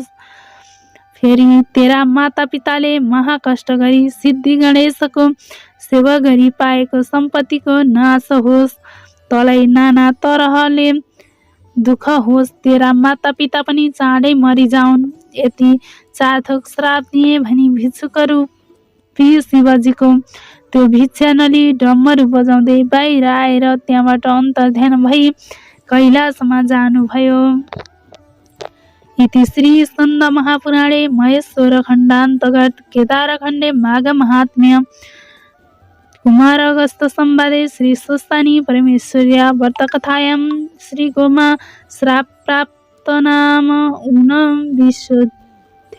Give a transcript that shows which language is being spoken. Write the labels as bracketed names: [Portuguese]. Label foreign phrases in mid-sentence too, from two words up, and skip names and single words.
[Nepali] फेरि तेरा माता पिताले महाकष्ट गरी सिद्धि गणेशको सेवा गरी पाएको सम्पत्तिको नाश होस्, तलाई नाना तरहले दुःख होस्, तेरा माता पिता पनि चाँडै मरिजाउन्। यति 4 थोक श्राप दिए भनी भिक्षुक रूपी शिवजीको त्यो भिक्षा नली डम्बरू बजाउँदै बाहिर आएर त्यहाँबाट अन्तर्ध्यान भई कैलाशमा जानुभयो। [Sanskrit] इति श्री स्कन्द महापुराणे महेश्वर खण्डान्तर्गत केदारखण्डे माघ महात्म्य कुमार अगस्त संवादे श्री स्वस्तानी परमेश्वर्या व्रतकथायां श्री गोमा श्राप प्राप्त नाम ऊनविंशोऽध्यायः।